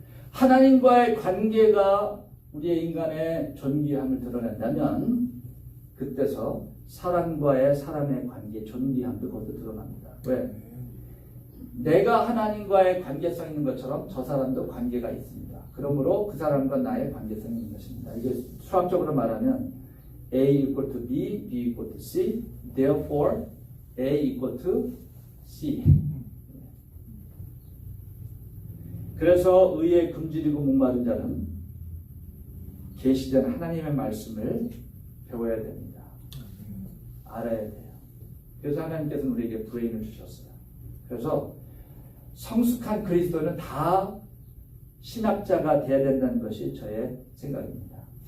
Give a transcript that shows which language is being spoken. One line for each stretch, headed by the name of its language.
Korean: 하나님과의 관계가 우리의 인간의 존귀함을 드러낸다면 그때서 사람과의 사람의 관계, 존귀함도 거기서 드러납니다. 왜? 내가 하나님과의 관계성이 있는 것처럼 저 사람도 관계가 있습니다. 그러므로 그 사람과 나의 관계성이 있는 것입니다. 이게 수학적으로 말하면
English: A equal to B, B equal to C, therefore A equal to C.
Korean: 그래서 의에 굶주리고 목마른 자는 계시된 하나님의 말씀을 배워야 됩니다. 알아야 돼요. 그래서 하나님께서는 우리에게 브레인을 주셨어요. 그래서 성숙한 그리스도는 다 신학자가 되어야 된다는 것이 저의 생각입니다.